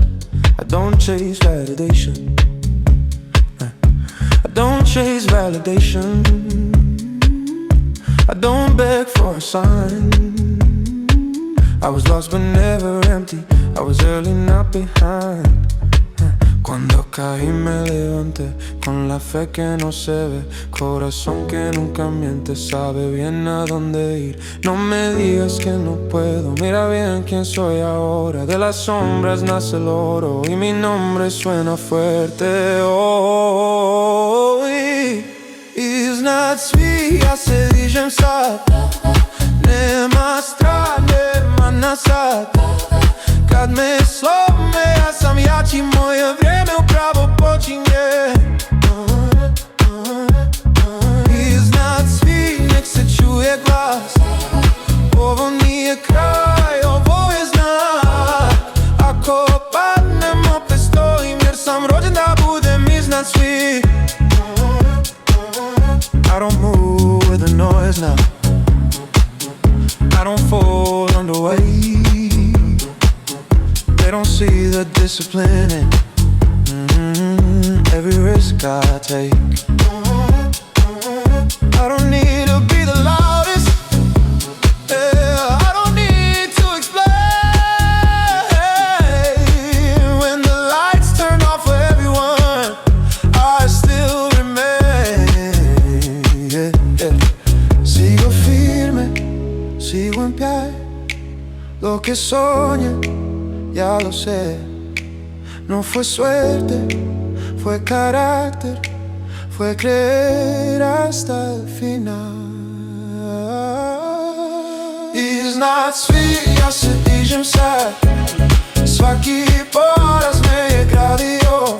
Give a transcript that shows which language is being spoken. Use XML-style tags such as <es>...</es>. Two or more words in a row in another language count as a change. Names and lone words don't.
<en>I don't chase validation, I don't chase validation, I don't beg for a sign. I was lost but never empty, I was early not behind.</en> <es>Cuando caí me levanté, con la fe que no se ve, corazón que nunca miente, sabe bien a dónde ir. No me digas que no puedo, mira bien quién soy ahora. De las sombras nace el oro y mi nombre suena fuerte hoy.</es> <sr>Iznad Svih, ja se dižem sad, nema strane, nema nazad. Kad me slome, ja sam jači, moje vrijeme upravo počinje. Iznad svih, nek se čuje glas, ovo nije kraj, ovo je znak. Ako padnem, opet stojim, jer sam rođen da budem iznad svih.</sr> <en>I don't move with the noise now, I don't fall under weight. They don't see the discipline in every risk I take. I don't need to be the loudest, yeah, I don't need to explain. When the lights turn off for everyone, I still remain, yeah, yeah.</en> <es>Sigo firme, sigo en pie, lo que soñé ya lo sé, no fue suerte, fue carácter, fue creer hasta el final.</es> <sr>Iznad svih, ja se dižem sad, svaki poraz me je gradio.</sr>